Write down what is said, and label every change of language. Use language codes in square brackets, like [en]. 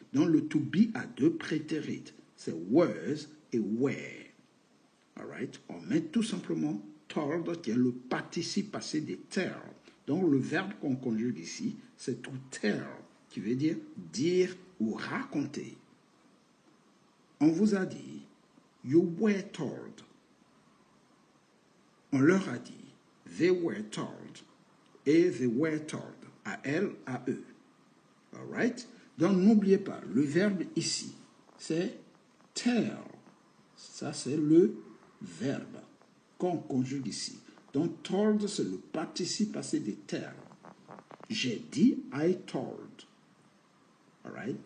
[fr] Donc, le to be a deux prétérites. C'est was et were. All right? On met tout simplement told, qui est le participe passé de tell. Donc, le verbe qu'on conjugue ici, c'est to tell, qui veut dire dire ou raconter. On vous a dit, [en] you were told. [fr] On leur a dit, [en] they were told. [fr] Et [en] they were told. [fr] À elle, à eux. All right? Donc, n'oubliez pas, le verbe ici, c'est tell. Ça, c'est le verbe qu'on conjugue ici. Donc, told, c'est le participe passé de tell. J'ai dit, [en] I told. [fr] All right?